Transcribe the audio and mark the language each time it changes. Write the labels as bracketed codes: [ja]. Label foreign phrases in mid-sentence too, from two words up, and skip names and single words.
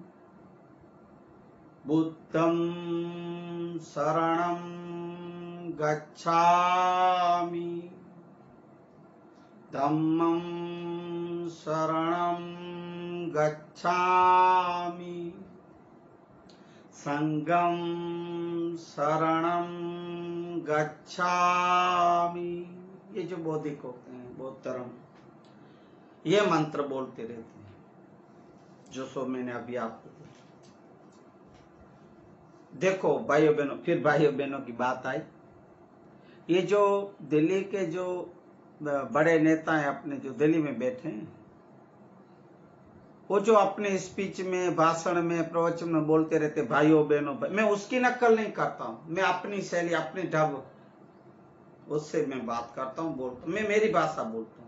[pi] बुद्धं शरणं गच्छामि, धम्मं शरणं गच्छामि संगम शरणम गच्छामि। [hi] ये जो बौद्धिक होते हैं, बौद्ध धर्म, ये मंत्र बोलते रहते हैं, जो सो मैंने अभी आपको देखो भाइयों बहनों, फिर भाइयों बहनों की बात आई। ये जो दिल्ली के जो बड़े नेता हैं अपने, जो दिल्ली में बैठे हैं, वो जो अपने स्पीच में, भाषण में, प्रवचन में बोलते रहते भाइयों बहनों, मैं उसकी नकल नहीं करता हूं, मैं अपनी शैली, अपनी ढब, उससे मैं बात करता हूं, बोलता हूं, मैं मेरी भाषा बोलता हूं।